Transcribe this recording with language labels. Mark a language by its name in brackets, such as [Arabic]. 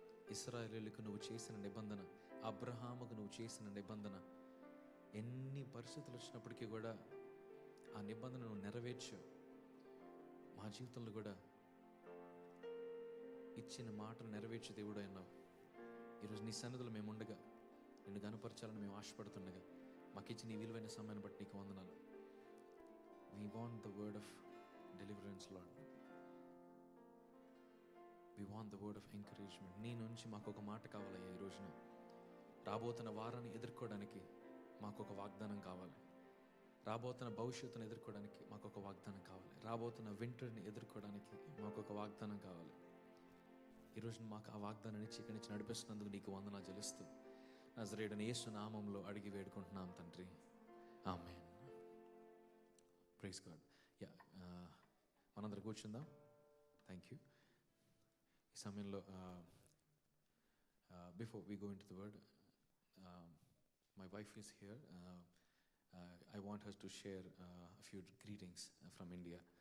[Telugu] ఇశ్రాయేలీయులకు నువ్వు చేసిన నిబంధన, అబ్రహాముకు నువ్వు చేసిన నిబంధన, ఎన్ని పరిస్థితులు వచ్చినప్పటికీ కూడా ఆ నిబంధన నువ్వు నెరవేర్చావు. మా జీవితంలో కూడా ఇచ్చిన మాటను నెరవేర్చే దేవుడు అన్నావు. ఈరోజు నీ సన్నిధిలో మేము ఉండగా, నిన్ను గనపరచాలని మేము ఆశపడుతుండగా మాకు ఇచ్చిన ఈ విలువైన సమయాన్ని బట్టి నీకు వందనాలు. [English] We want the word of deliverance, Lord. We want the word of encouragement. [Telugu] నీ నుంచి మాకు ఒక మాట కావాలయ్యా. ఈ రోజున రాబోతున్న వారాన్ని ఎదుర్కోవడానికి మాకు ఒక వాగ్దానం కావాలి. రాబోతున్న భవిష్యత్తును ఎదుర్కోవడానికి మాకు ఒక వాగ్దానం కావాలి. రాబోతున్న వింటర్ని ఎదుర్కోవడానికి మాకు ఒక వాగ్దానం కావాలి. ఈరోజు మాకు ఆ వాగ్దానాన్ని ఇక్కడి నుంచి నడిపిస్తున్నందుకు నీకు వందనాలు చెల్లిస్తూ నజరేయుడైన యేసు నామములో అడిగి వేడుకుంటున్నాం తండ్రి, ఆమేన్. [English] Praise God. [Telugu] మనందరం కూర్చుందాం. [English] Thank you. [Telugu] ఈ సమయంలో [English] Before we go into the word, my wife is here. I want her to share a few greetings from India.